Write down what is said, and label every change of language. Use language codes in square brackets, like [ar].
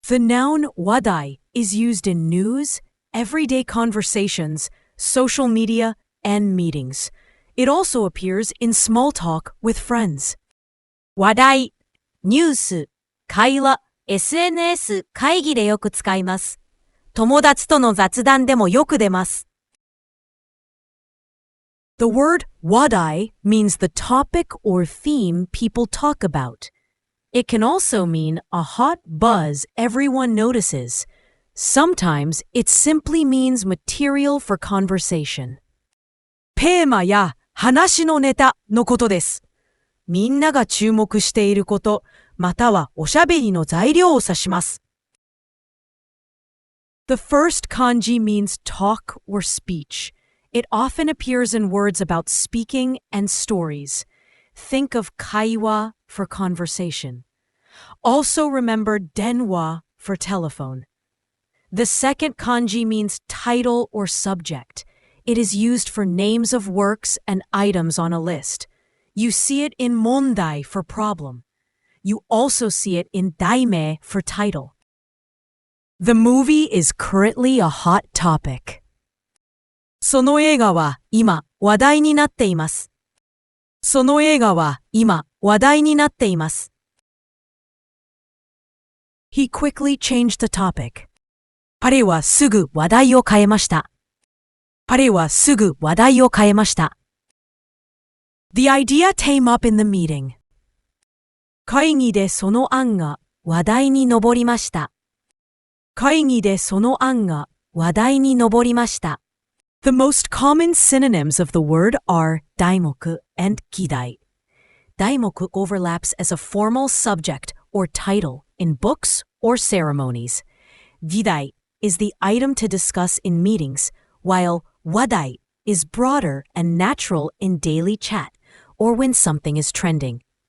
[en] The noun wadai is used in news, everyday conversations, social media, and meetings. It also appears in small talk with friends. [ja] 話題、ニュース、会話、SNS、会議でよく使います。友達との雑談でもよく出ます。 [en] The word wadai means the topic or theme people talk about. It can also mean a hot buzz everyone notices. Sometimes it simply means material for conversation. [ja] テーマや話のネタのことです。みんなが注目していること、またはおしゃべりの材料を指します。 [en] The first kanji means talk or speech. It often appears in words about speaking and stories. Think of kaiwa for conversation. Also remember denwa for telephone. The second kanji means title or subject. It is used for names of works and items on a list. You see it in mondai for problem. You also see it in daime for title. The movie is currently a hot topic. [ja] その映画は今話題になっています。その映画は今話題になっています。 [en] He quickly changed the topic. [ja] 彼はすぐ話題を変えました。彼はすぐ話題を変えました。 [en] The idea came up in the meeting. [ja] 会議でその案が話題に上りました。会議でその案が話題に上りました。 [en] The most common synonyms of the word are daimoku and kidai. Daimoku overlaps as a formal subject or title in books or ceremonies. Gidai is the item to discuss in meetings, while wadai is broader and natural in daily chat or when something is trending.